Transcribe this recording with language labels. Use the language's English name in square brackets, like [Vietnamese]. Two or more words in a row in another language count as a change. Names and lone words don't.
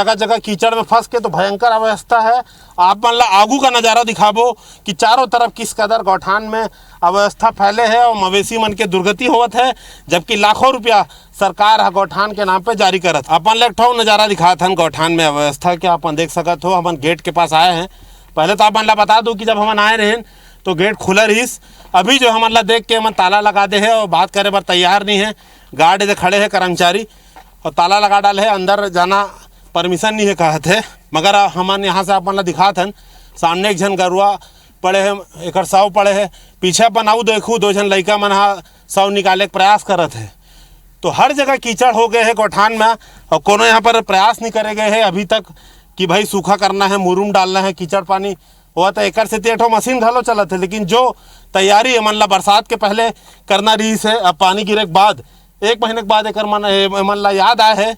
[Chhattisgarhi] जगह जगह कीचड़ में फंस के तो भयंकर अवस्था है। आप मन ला आगू का नज़ारा दिखाबो कि चारों तरफ किस कदर गौठान में अव्यवस्था फैले है और मवेशी मन के दुर्गति होवत है। जबकि लाखों रुपया सरकार गौठान के नाम पे जारी करत। अपन ले ठो नज़ारा दिखात हन गौठान में अव्यवस्था के। अपन देख सकत हो। अपन गेट के पास आए हैं। पहले तो अपन ला बता दूं कि जब हम आए रहे तो गेट खुला रहीस। अभी जो हमन ला देख के हमन ताला लगा दे है और बात करे बर तैयार नहीं है। गार्ड इधर खड़े हैं कर्मचारी और ताला लगा डाले है। अंदर जाना परमिशन नहीं है कहत है। मगर हमन यहाँ से अपन ला दिखात हन। सामने एक जन गरुआ पड़े है। एक सौ पड़े है। पीछे अपन आऊ देखूँ 2 जन लड़का मन सौ निकाले के प्रयास करत है। तो हर जगह कीचड़ हो गए है गौठान में और कोनो यहाँ पर प्रयास नहीं करे गए है अभी तक कि भाई सूखा करना है, मुरुम डालना है। कीचड़ पानी हुआ तो एकर से 1 मशीन घलो चलत है। लेकिन जो तैयारी मन ला बरसात के पहले करना रही है अब पानी गिरे के बाद 1 महीने के बाद एक मन ला याद आए है।